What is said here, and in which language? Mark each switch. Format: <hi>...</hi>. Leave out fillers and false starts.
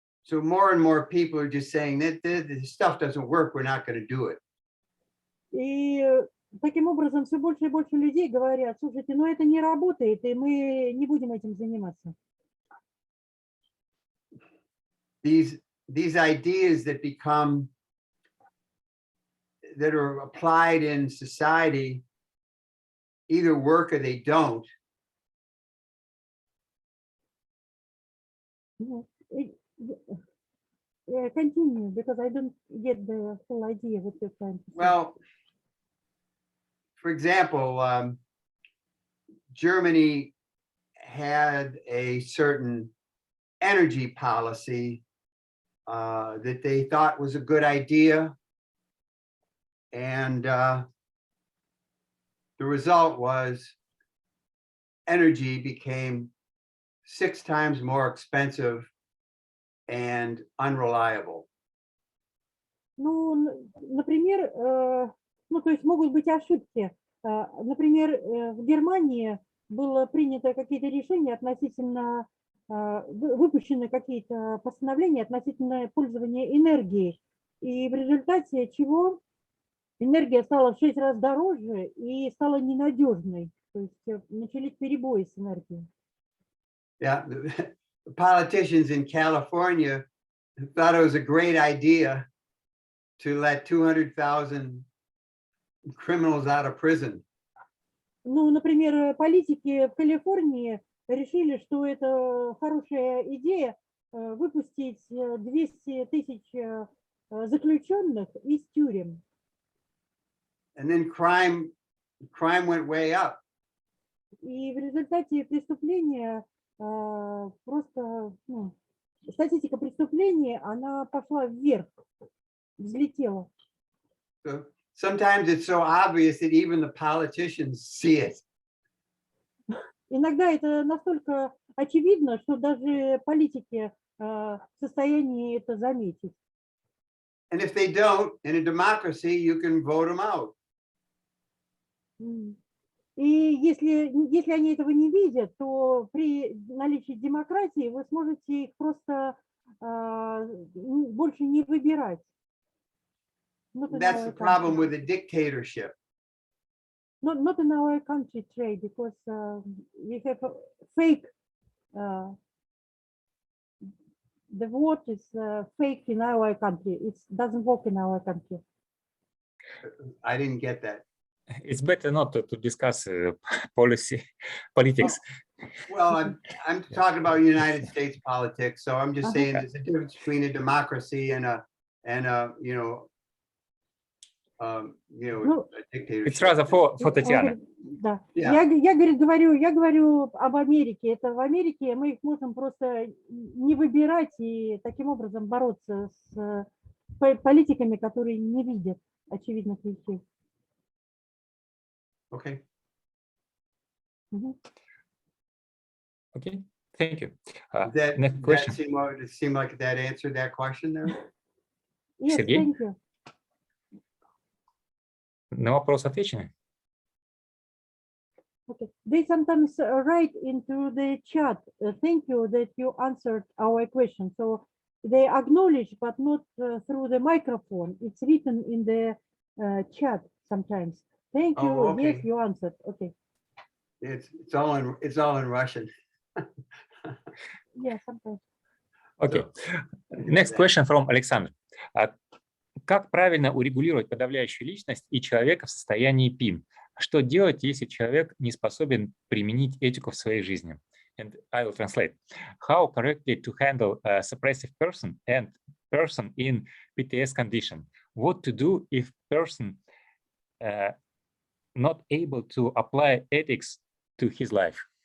<en>So more and more people are just saying that this stuff doesn't work, we're not going to do it.</en> <ru>И таким образом все больше и больше людей говорят, слушайте, ну это не работает, и мы не будем этим заниматься.</ru> <en>These ideas that are applied in society either work or they don't. Continue, because I don't get the full idea what you're trying to say. Well, for example, Germany had a certain energy policy that they thought was a good idea. And the result was energy became 6 times more expensive and unreliable.</en> <ru>Ну, например, ну, то есть могут быть ошибки. Например, в Германии было принято какие-то решения относительно выпущены какие-то постановления относительно пользования энергией, и в результате чего энергия стала в 6 раз дороже и стала ненадежной, то есть начались перебои с энергией.</ru> <en>Yeah, the politicians in California thought it was a great idea to let 200,000 criminals out of prison.</en> <ru>Ну, например, политики в Калифорнии решили, что это хорошая идея выпустить 200 тысяч заключенных из тюрем.</ru> <en>And then crime went way up.</en> <ru>И в результате преступления просто, ну, статистика преступлений, она пошла вверх, взлетела.</ru> <en>So sometimes it's so obvious that even the politicians see it.</en> <ru>Иногда это настолько очевидно, что даже политики в состоянии это заметить.</ru> <en>And if they don't, in a democracy, you can vote them out.</en> <ru>И если они этого не видят, то при наличии демократии вы сможете их просто больше не выбирать.</ru> <en>That's the problem with a dictatorship. Not in our country, Trey, because we have a fake. The vote is fake in our country. It doesn't work in our country. I didn't get that. It's better not to discuss politics. Well, I'm talking about United States politics, so I'm just saying there's a difference between a democracy and a dictatorship. It's rather for Tatiana.</en> <ru>Да.</ru> <en>Yeah.</en> <ru>Я говорю об Америке. Это в Америке мы их можем просто не выбирать и таким образом бороться с политиками, которые не видят очевидных вещей.</ru> <en>Okay. Okay, thank you. That Next question. seem like that answered that question there? Yes,</en> <ru>Сергей?</ru> <en>thank you.</en> <ru>На вопрос отвечены?</ru> <en>Okay. They sometimes write into the chat, thank you that you answered our question. So they acknowledge, but not through the microphone. It's written in the chat sometimes. Thank you. Oh, okay. Yes, you answered. Okay. It's all in Russian. Yeah, sometimes. Okay. Next question from Alexander.</en> <ru>Как правильно урегулировать подавляющую личность и человека в состоянии ПИН? Что делать, если человек не способен применить этику в своей жизни?</ru> <en>And I will translate. How correctly to handle a suppressive person and person in PTS condition? What to do if person not able to apply ethics to his life?</en>